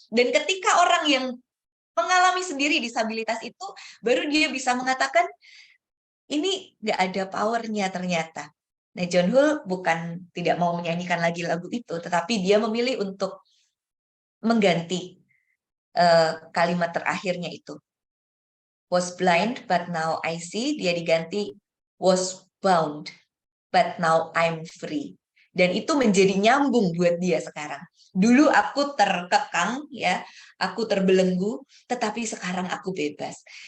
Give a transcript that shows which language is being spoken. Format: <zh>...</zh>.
<id>Dan ketika orang yang mengalami sendiri disabilitas itu, baru dia bisa mengatakan, ini nggak ada powernya ternyata. Nah, John Hull bukan tidak mau menyanyikan lagi lagu itu, tetapi dia memilih untuk mengganti kalimat terakhirnya itu.</id> <en>Was blind, but now I see.</en> <id>Dia diganti</id> <en>was bound, but now I'm free.</en> <id>Dan itu menjadi nyambung buat dia sekarang. Dulu aku terkekang, ya, aku terbelenggu, tetapi sekarang aku bebas.</id>